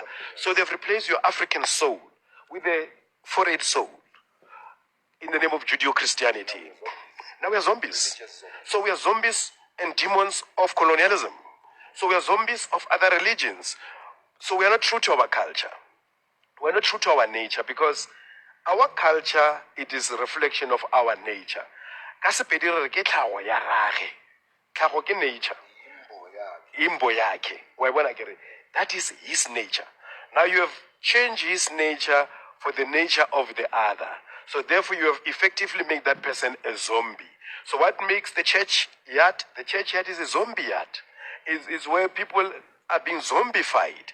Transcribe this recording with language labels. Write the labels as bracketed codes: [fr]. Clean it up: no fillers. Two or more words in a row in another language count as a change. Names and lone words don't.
[en] So they've replaced your African soul with a foreign soul in the name of Judeo-Christianity. Now we are zombies. So we are zombies and demons of colonialism. So we are zombies of other religions. So we are not true to our culture. We are not true to our nature because our culture, it is a reflection of our nature. [nso] Ka Sepedi re re ke tlhago ya rage. Tlhago ke nature. Imbo yake. Wa bona ke re, [en] that is his nature. Now you have changed his nature for the nature of the other. So therefore you have effectively made that person a zombie. So what makes the church yard? The church yard is a zombie yard. It's where people are being zombified.